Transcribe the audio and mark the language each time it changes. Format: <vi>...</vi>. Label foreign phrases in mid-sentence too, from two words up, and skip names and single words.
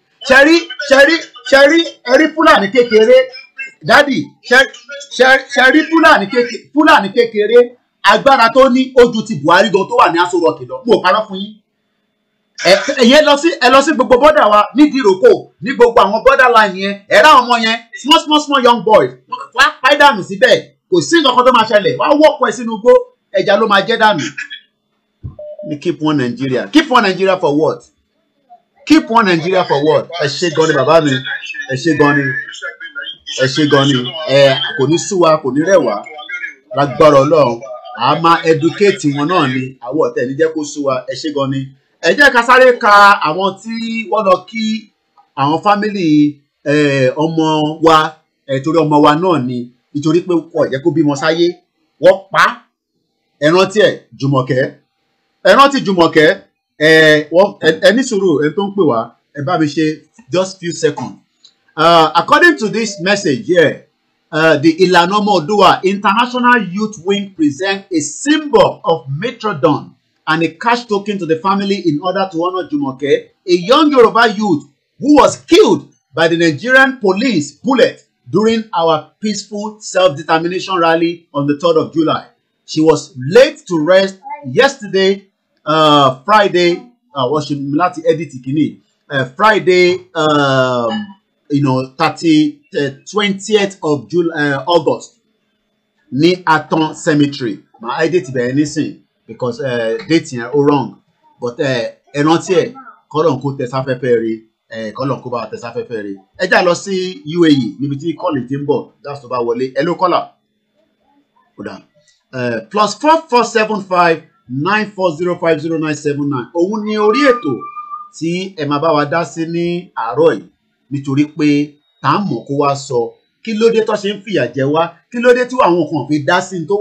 <yo>ṣẹ́rí Fúlàní kékeré dádì ṣẹ́rí Fúlàní kékeré agbára tó ní ojú ti Buhari gan tó wà ní Aso Rock lọ mo parọ́ fún yín ẹ lọ sí gbogbo bọ́dà wa ní Dìrókò ní gbogbo àwọn</yo> <en>border line</en> <yo>yẹn ẹ̀rọ àwọn ọmọ yẹn</yo> <en>small young boys</en> <yo>wá pàì dànù síbẹ̀ kò sí nǹkan kan tó máa ṣẹlẹ̀ wá wọ́pọ̀ ẹ̀ sínú igbó ẹja ló máa jẹ́ dànù.</yo> <en>Keep one Nigeria for what? Keep one Nigeria for what?</en> <yo>Ẹ ṣé gan ni bàbá mi ẹ ṣé gan ni kò ní sú wa kò ní rẹ̀ wá lágbára Ọlọ́run a máa educate wọn náà ni àwọn ọ̀tẹ̀ ní jẹ́ kó sú wa ẹ ṣé gan ni. Ẹ jẹ́ ká sáré ka àwọn tí wọ́n lọ kí àwọn fámìlì ọmọ wa torí ọmọ wa náà ni nítorí pé kò jẹ́ kó bímọ sáyé wọ́n pa ẹ rántí ẹ̀ Jùmọ̀kẹ́ ẹni sùúrù ẹni tó ń pè wá ẹ bá mi ṣe</yo> <en>just few seconds. According to this message here, the Ìlànà Ọmọ Oòduà International Youth Wing present a symbol of matrodon and a cash token to the family in order to honor Jumoke, a young Yoruba youth who was killed by the Nigerian police bullet during our peaceful self-determination rally on the 3rd of July. She was laid to rest yesterday, Friday. Friday, 20th of August, ní Aton Cemetery. My date</en> <yo>bẹ̀rẹ̀ nísìn because date yẹn ó wrong, but rántí ẹ̀ kọ́lọ̀ kó tẹ sáfẹ́fẹ́ rí kọ́lọ̀ kó bá tẹ sáfẹ́fẹ́ rí. Ẹ já lọ sí UAE níbi tí kọ́lì ti ń bọ̀ that's tó bá wọlé ẹ ló kọ́là. +4475 940500979 òun ni orí ètò tí ẹ máa bá wa dá sí ní àárọ̀ yìí nítorí pé tá a mọ̀ kó wá sọ kí ló dé tó ṣe ń fìyà jẹ wá kí ló dé tí àwọn kan fi dá sí tó wà</yo>